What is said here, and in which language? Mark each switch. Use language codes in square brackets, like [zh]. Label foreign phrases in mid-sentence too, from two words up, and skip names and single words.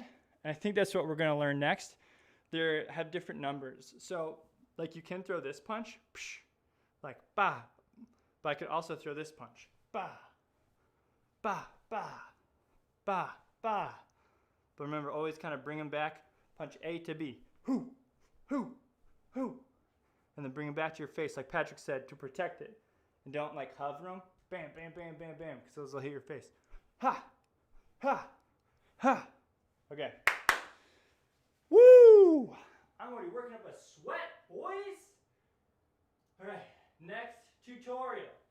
[en] And I think that's what we're going to learn next. They have different numbers. So like you can throw this punch, psh, like ba, but I could also throw this punch, ba, ba, ba, ba, ba. But remember, always kind of bring them back, punch A to B, hoo, hoo, hoo. And then bring them back to your face, like Patrick said, to protect it. And don't like hover them, bam, bam, bam, bam, bam, because those will hit your face. Ha, ha, ha. Okay. Woo! I'm already working up a sweat, boys. All right, next tutorial.